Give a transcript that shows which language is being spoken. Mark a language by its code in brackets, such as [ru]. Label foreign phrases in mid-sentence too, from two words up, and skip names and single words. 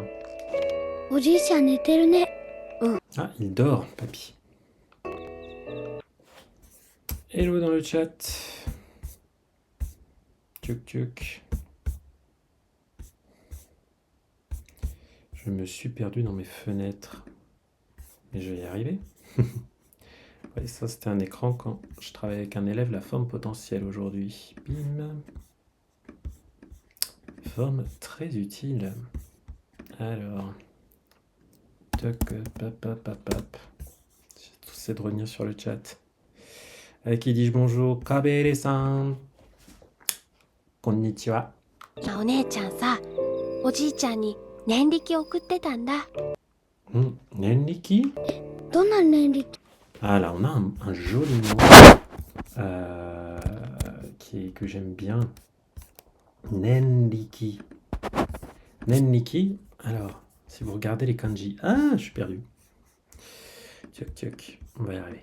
[ja] おじいちゃん寝てるね。 [fr] Ah, il dort, papy. Hello dans le chat. Tchouk tchouk. Je me suis perdu dans mes fenêtres. Mais je vais y arriver. Ouais, ça, c'était un écran quand je travaillais avec un élève, la forme potentielle aujourd'hui. Bim. Forme très utile. Alors. Toc, pap, pap, pap, pap. J'essaie de revenir sur le chat. Avec qui dis-je bonjour? Kabere-san. Konnichiwa. [ja] お姉ちゃんさ、おじいちゃんに念力送ってたんだ。 Nenriki? どんな念力？ [fr] Ah là, on a un joli mot que j'aime bien. Nenriki. Nenriki, alors, si vous regardez les kanji... Ah, je suis perdu. Tchouk tchouk, on va y arriver.